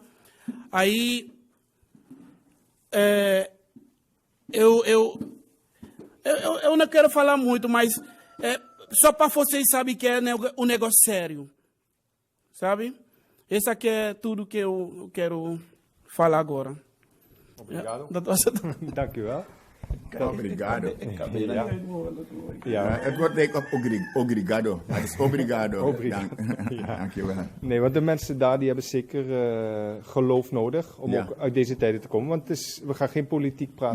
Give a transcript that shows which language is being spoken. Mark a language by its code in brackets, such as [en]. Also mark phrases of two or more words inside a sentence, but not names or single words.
[pt] Aí, eu não quero falar muito, mas só para vocês saberem que é um negócio sério, sabe? Esse aqui é tudo que eu quero falar agora. Obrigado. [nl] Ja, Dank u wel. [pt] Obrigado. [nl] Ja. Het wordt lijkt op obrigado. Het is obrigado. [pt] Obrigado. [nl] Dank je wel. Nee, want de mensen daar die hebben zeker geloof nodig om ook uit deze tijden te komen. Want we gaan geen politiek praten